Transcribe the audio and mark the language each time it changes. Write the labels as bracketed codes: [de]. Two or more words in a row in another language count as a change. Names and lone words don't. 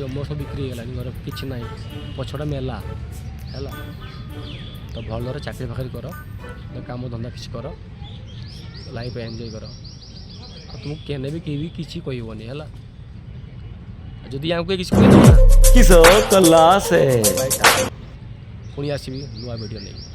[or] ମୋ ସବୁ ବିକ୍ରି ହେଇଗଲାଣି, ଘରେ କିଛି ନାହିଁ, ପଛଟା ମେଲା ହେଲା। ତ ଭଲରେ ଚାକିରି ବାକିରି କର, କାମ ଧନ୍ଦା କିଛି କର, [en] life enjoy [or] କର। ଆଉ ତୁମକୁ କେନେ ବି କେହି ବି କିଛି କହିବନି ହେଲା। ଯଦି ୟାଙ୍କୁ କିଛି କହିଦେବ ନା [hi] किस क्लास है [or] ପୁଣି ଆସିବି ନୂଆ ଭିଡ଼ିଓ ନେଇକି।